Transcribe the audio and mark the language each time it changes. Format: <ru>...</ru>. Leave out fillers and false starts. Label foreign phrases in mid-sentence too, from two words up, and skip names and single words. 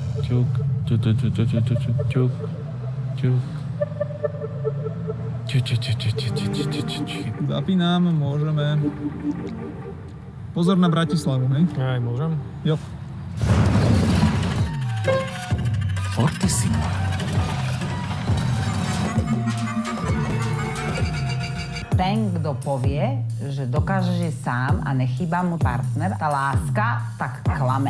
<sk>Čuk, čuk, čuk, čuk, čuk, čuk, čuk, čuk, čuk. Zapínám, môžeme. Pozor na Bratislavu, hej? Aj, môžem? Jo. Fortissimo. Ten, kto povie, že dokáže žiť sám a nechýba mu partner, tá láska tak klame.</sk>